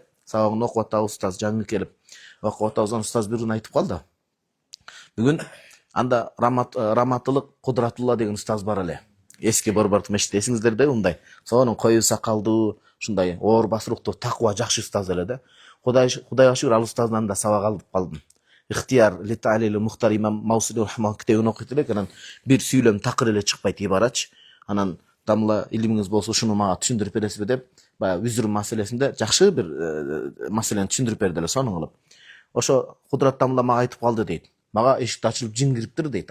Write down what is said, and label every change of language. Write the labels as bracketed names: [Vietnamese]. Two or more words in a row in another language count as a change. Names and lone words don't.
[Kyrgyz] Сабагын окуп атабыз, устаз жаңы келип окуп атабыз, устаз бир күн айтып калды. Бүгүн анда Раматылык Кудратулла деген устаз бар эле. Эски Борбордук мешитте, эсиңиздерде ундай. Сонун кою сакалдуу, ушундай оор басыруктуу, таква жакшы устаз эле да. Кудайга шүгүр, ал устаздан да сабак алып калдым. Ихтияр ли таалил Мухтар имам Маусули рахман китебин окуйт элек, анан бир сүйлөм такыр эле чыкпайт ибарачы. Анан дамла илимиңиз болсо ушуну мага түшүндүрүп бересизби деп, баягы үзүр маселесинде жакшы бир маселени түшүндүрүп берди эле, сонун кылып. Ошо Кудрат дамла мага айтып калды дейт. Мага эшик ачылып жин кириптир дейт.